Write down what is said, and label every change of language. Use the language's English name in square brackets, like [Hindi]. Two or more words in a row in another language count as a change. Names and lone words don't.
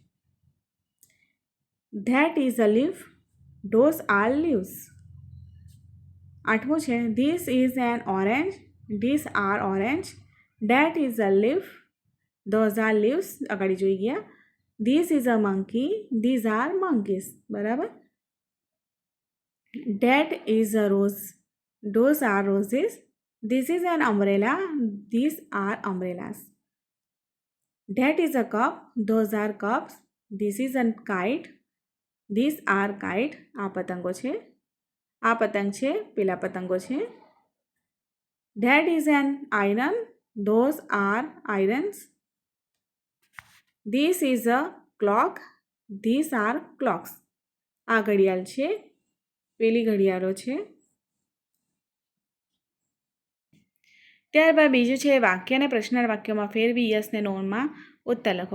[English] That is a leaf, those are leaves. [Gujarati] આઠમું છે, [English] This is an orange, this are orange. That is a leaf, those are leaves. [Gujarati] આગળ જોઈ ગયા. [English] This is a monkey, these are monkeys, બરાબર. That is a rose, those are roses. This is an umbrella, these are umbrellas. That is a cup, those are cups. This is a kite, these are kite. [Gujarati] આ પતંગો છે, આ પતંગ છે, પેલા પતંગો છે. [English] That is an iron, those are irons. This is a clock. This are clocks. [Gujarati] આ ઘડિયાળ છે, પેલી ઘડિયાળો છે. ત્યારબાદ બીજું છે વાક્ય અને પ્રશ્નાર્થ વાક્યોમાં ફેરવી યસ ને નોમાં ઉત્તર લખો.